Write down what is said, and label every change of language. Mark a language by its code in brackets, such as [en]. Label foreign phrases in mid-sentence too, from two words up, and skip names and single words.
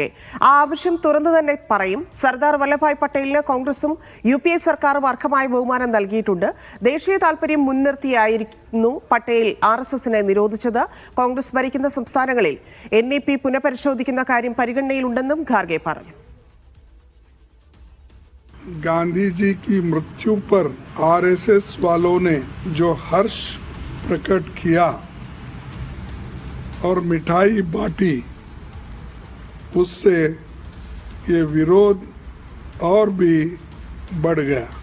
[ml] ആ ആവശ്യം തുറന്നു തന്നെ പറയും. സർദാർ വല്ലഭായ് പട്ടേലിന് കോൺഗ്രസും UPA സർക്കാരും അർഹമായ ബഹുമാനം നൽകിയിട്ടുണ്ട്. ദേശീയ താൽപര്യം മുൻനിർത്തിയായിരുന്നു പട്ടേൽ RSSനെ നിരോധിച്ചത്. കോൺഗ്രസ് ഭരിക്കുന്ന സംസ്ഥാനങ്ങളിൽ NEP പുനഃപരിശോധിക്കുന്ന കാര്യം പരിഗണനയിലുണ്ടെന്നും ഖാർഗെ പറഞ്ഞു. [hi] गांधी जी की मृत्यु पर RSS वालों ने जो हर्ष प्रकट किया और मिठाई बांटी, उससे ये विरोध और भी बढ़ गया.